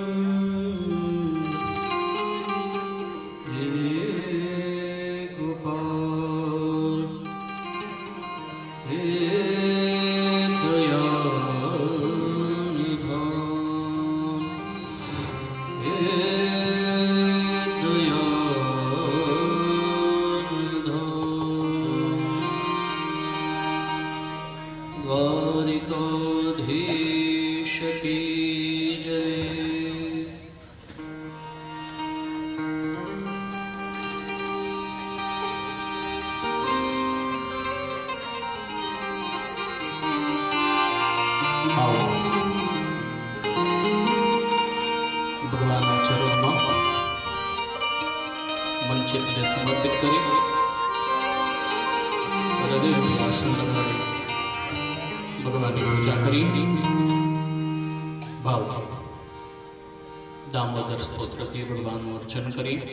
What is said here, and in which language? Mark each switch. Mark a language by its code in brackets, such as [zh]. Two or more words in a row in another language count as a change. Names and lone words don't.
[hi] हे गोपाल हे दयानिधान हे दयानिधान। द्वारिकाधीश की जय। [gu] आओ ભગવાનના ચરણમાં મન ચિત્તને સમર્પિત કરી હૃદયની આસન લગાડી ભગવાનની પૂજા કરી ભાવ દામોદર સ્તોત્રથી ભગવાનનું અર્ચન કરી